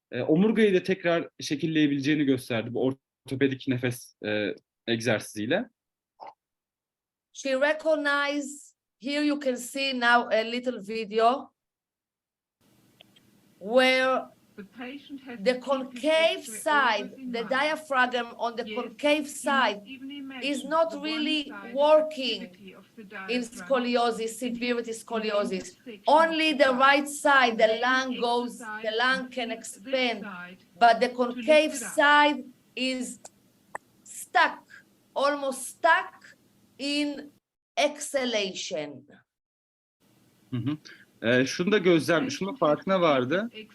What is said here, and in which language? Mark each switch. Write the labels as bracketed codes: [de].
[tr] Omurgayı da tekrar şekilleyebileceğini gösterdi bu ortopedik nefes egzersiziyle. [en] She recognized, here you can see now a little video. where the the concave side, the diaphragm on the concave side is not really working in scoliosis, severity scoliosis. Only the right side, the lung can expand, but the concave side is stuck, almost stuck in exhalation. Hı hı. [tr] Şunu da şunun farkına vardı.